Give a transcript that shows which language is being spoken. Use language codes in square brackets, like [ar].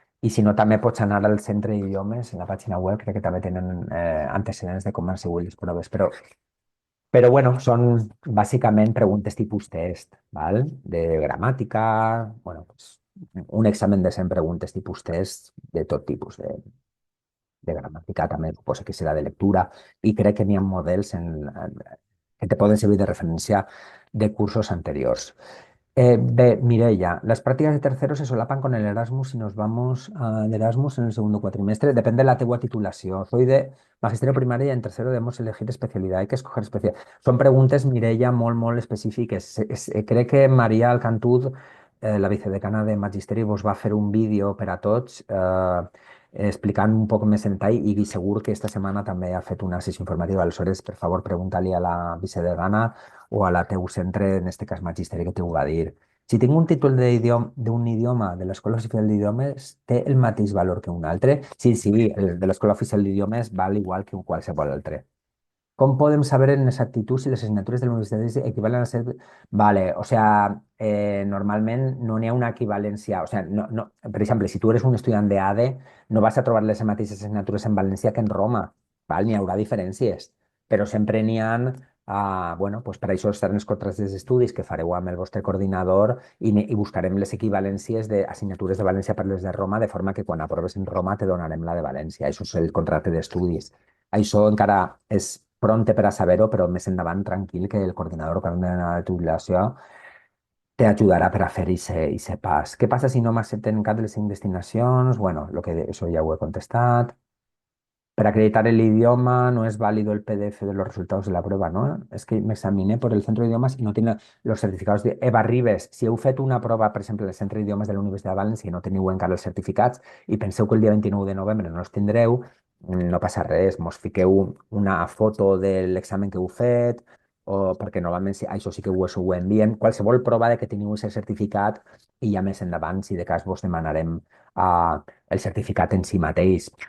[ca] I si no, també pots anar al centre d'idiomes, en la pàgina web, crec que també tenen antecedents de com han sigut les proves, però bueno, són bàsicament preguntes tipus test, val? De gramàtica, bueno, pues, un examen de 100 preguntes tipus test de tot tipus, de gramàtica també suposo que serà de lectura i crec que n'hi ha models que te poden servir de referència de cursos anteriors. [es] Mireia, las prácticas de tercero se solapan con el Erasmus si nos vamos de Erasmus en el segundo cuatrimestre. [ca] Depende de la teua titulació. [es] Soy de magisterio primaria y en tercero debemos elegir especialidad. Hay que escoger especialidad. [ca] Son preguntes, Mireia, molt, molt específiques. Crec que Maria Alcantús, la vicedecana de Magisteri, vos va fer un vídeo per a tots explicant un poc més en detall i segur que esta setmana també ha fet una sessió informativa. Aleshores, per favor, pregunta-li a la vicedecana o a la teu centre, en este cas Magisteri, que t'ho va dir. Si tinc un títol d'un idioma de l'Escola Oficial d'Idiomes, té el mateix valor que un altre? Sí, sí, el de l'Escola Oficial d'Idiomes val igual que un qualsevol altre. [es] ¿Cómo podemos saber en exactitud si [ca] les asignatures de la universitat [es] equivalen a ser... [ca] Vale, o sea, normalment no n'hi ha una equivalència. O sea, no, per exemple, si tu eres un estudiant d'ADE, no vas a trobar les mateixes assignatures en València que en Roma. Val? N'hi haurà diferències, però sempre n'hi ha... bueno, pues per això estaran els contractes d'estudis que fareu amb el vostre coordinador i buscarem les equivalències d'assignatures de València per les de Roma, de forma que quan aproves en Roma te donarem la de València. Això és el contracte d'estudis. Això encara és pronte per a saber-ho, però més endavant tranquil que el coordinador que de la titulació t'ajudarà per a fer ese pas. Què passa si no m'accepten cap de les 5 destinacions? Bueno, eso ya ho he contestat. [es] Para acreditar el idioma no es válido el PDF de los resultados de la prueba, ¿no? Es que me examiné por el centro de idiomas y no tiene los certificados de Eva Ribes. [ca] Si heu fet una prova, per exemple, al centre d'idiomes de la Universitat de València i no teniu encara els certificats i penseu que el dia 29 de novembre no els tindreu, no passa res, mos fiqueu una foto de l'examen que heu fet o perquè normalment això sí que ho envien. Qualsevol prova de que teniu aquest certificat i ja més endavant, si de cas, vos demanarem el certificat en si mateix.